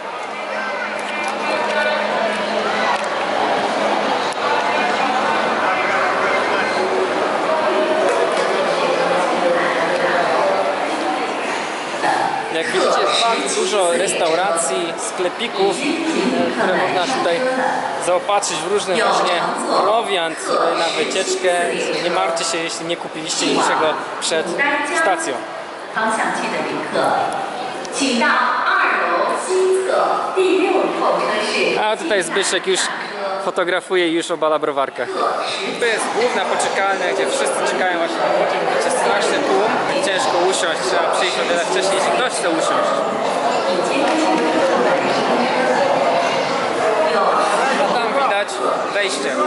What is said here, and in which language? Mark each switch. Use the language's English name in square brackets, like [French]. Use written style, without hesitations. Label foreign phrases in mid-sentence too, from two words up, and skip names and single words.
[Polish] Jak widzicie, jest bardzo dużo restauracji, sklepików, które można tutaj zaopatrzyć w różne właśnie prowiant na wycieczkę. Nie martwcie się, jeśli nie kupiliście niczego przed stacją. [Chinese] 请到2楼西侧第6候车室。 [Polish] A tutaj Zbyszek już fotografuje i już obala browarkę. To jest główna poczekalnia, gdzie wszyscy czekają właśnie na pociąg. Wiecie, straszny tłum, ciężko usiąść, trzeba przyjść o wiele wcześniej, jeśli ktoś chce usiąść. A tam widać wejście.